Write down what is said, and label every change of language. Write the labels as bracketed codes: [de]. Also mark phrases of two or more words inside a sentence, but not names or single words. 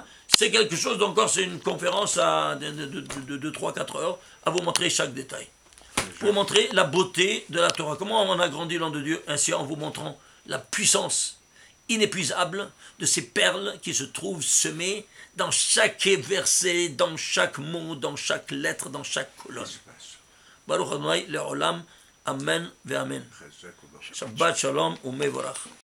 [fr] C'est quelque chose, encore c'est une conférence de 3-4 heures à vous montrer chaque détail. Pour montrer la beauté de la Torah. Comment on a grandi l'an de Dieu? Ainsi en vous montrant la puissance inépuisable de ces perles qui se trouvent semées dans chaque verset, dans chaque mot, dans chaque lettre, dans chaque colonne. [he] ברוך אדני לעולם אמן ואמן. שבת שלום ומבורך.